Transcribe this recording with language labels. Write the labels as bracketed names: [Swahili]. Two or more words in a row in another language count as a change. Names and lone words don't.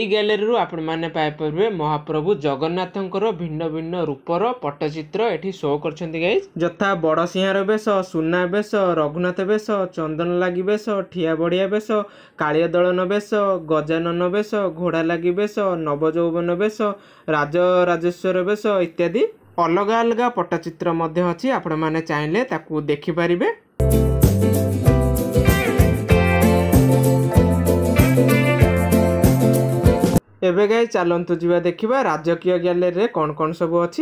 [Odia] ଗ୍ୟାଲେରୀ ରୁ ଆପଣ ମାନେ ପାଇ ପାରିବେ ମହାପ୍ରଭୁ ଜଗନ୍ନାଥଙ୍କର ଭିନ୍ନ ଭିନ୍ନ ରୂପର ପଟ୍ଟଚିତ୍ର ଏଠି ଶୋ କରୁଛନ୍ତି ଗାଇଜ୍। ଯଥା ବଡ଼ ସିଂହାର ବେଶ, ସୁନା ବେଶ, ରଘୁନାଥ ବେଶ, ଚନ୍ଦନ ଲାଗି ବେଶ, ଠିଆ ବଡ଼ିଆ ବେଶ, କାଳିୟ ଦଳନ ବେଶ, ଗଜାନନ ବେଶ, ଘୋଡ଼ା ଲାଗି ବେଶ, ନବଯୌବନ ବେଶ, ରାଜ ରାଜେଶ୍ୱର ବେଶ ଇତ୍ୟାଦି ଅଲଗା ଅଲଗା ପଟ୍ଟଚିତ୍ର ମଧ୍ୟ ଅଛି। ଆପଣ ମାନେ ଚାହିଁଲେ ତାକୁ ଦେଖି ପାରିବେ। ଏବେ ଗାଇଜ୍ ଚାଲନ୍ତୁ ଯିବା ଦେଖିବା ରାଜକୀୟ ଗ୍ୟାଲେରୀ ରେ କେଉଁ କେଉଁ ସବୁ ଅଛି।